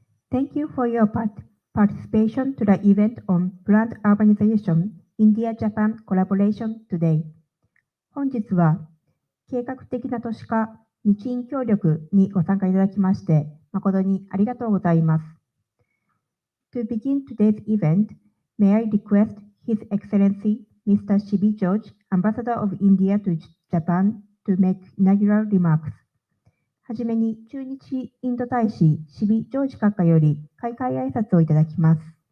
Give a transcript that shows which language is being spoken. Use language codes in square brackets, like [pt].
[en] Thank you for your participation to the event on Planned Urbanization India-Japan Collaboration Today. [ja] 本日は計画的な都市化日印協力にご参加いただきまして誠にありがとうございます。 [en] To begin today's event, may I request His Excellency Mr. Shibi George, Ambassador of India to Japan, to make inaugural remarks. [ja] はじめに駐日インド大使シビ・ジョージ閣下より開会挨拶をいただきます。